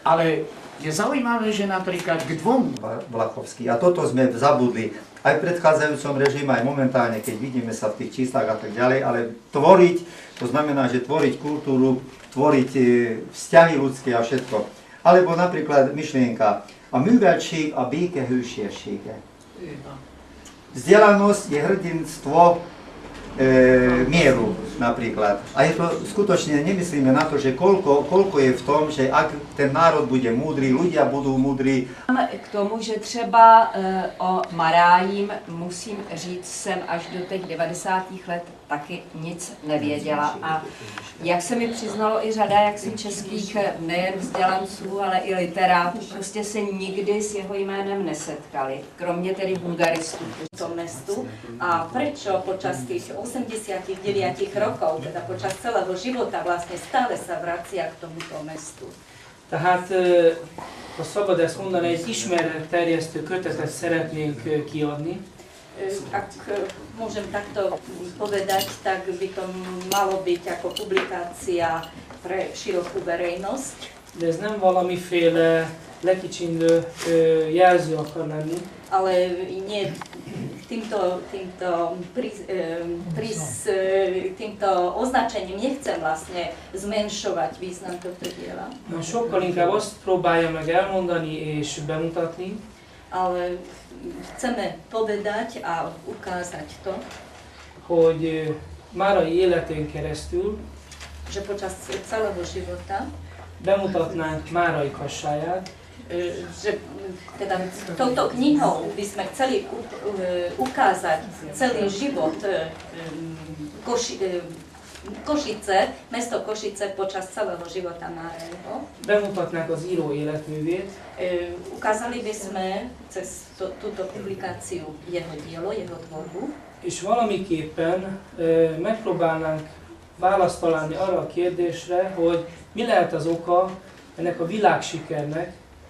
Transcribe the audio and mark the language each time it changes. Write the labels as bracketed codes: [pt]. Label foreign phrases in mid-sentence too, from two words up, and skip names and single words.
[sk] Ale je zaujímavé, že napríklad k dvom Vlachovský. A toto sme zabudli aj v predchádzajúcom režime, aj momentálne, keď vidíme sa v tých číslach a tak ďalej, ale tvoriť, to znamená, že tvoriť kultúru, tvoriť vzťahy ľudské a všetko. Alebo napríklad myšlienka, [hu] a műveltség a béke hősérsége. [sk] Vzdelanosť je hrdinstvo mieru napríklad. A je to skutočne, nemyslíme na to, že koľko je v tom, že ak ten národ bude múdry, ľudia budú múdri. [cs] K tomu, že třeba o Marájím musím říct, jsem až do těch 90. let taky nic nevěděla. A jak se mi přiznalo i řada jaksi českých nejen vzdělanců, ale i literátů, prostě se nikdy s jeho jménem nesetkali, kromě tedy bulgaristů v tom mestu. [sk] A prečo počas tých 89 rokov, teda počas celého života vlastne stále sa vracia k tomuto mestu? [hu] Tehát, ha szabad ezt mondani, egy ismeretterjesztő kötetet szeretnénk kiadni. [sk] Ak môžem takto povedať, tak by to malo byť ako publikácia pre širokú verejnosť. [hu] De ez nem valamiféle lekicsinlő jelző akar lenni. [sk] Ale nie týmto označením nechcem vlastne zmenšovať význam tohto diela. [hu] No, sokkal inkább azt próbálja meg elmondani és bemutatni, [sk] Ale chceme povedať a ukázať to, [hu] hogy Márai életén keresztül [sk] že počas celého života, [hu] bemutatnánk Márai kassáját, [sk] že teda touto knihou by sme chceli ukázať celý život Košice, mesto Košice počas celého života Máraiho. [hu] bemutatnánk az író életművét, [sk] Ukázali by sme cez túto publikáciu jeho dielo, jeho tvorbu. [hu] és valamiképpen megpróbálnánk választ találni arra a kérdésre, hogy mi lehet az oka ennek a világsikernek,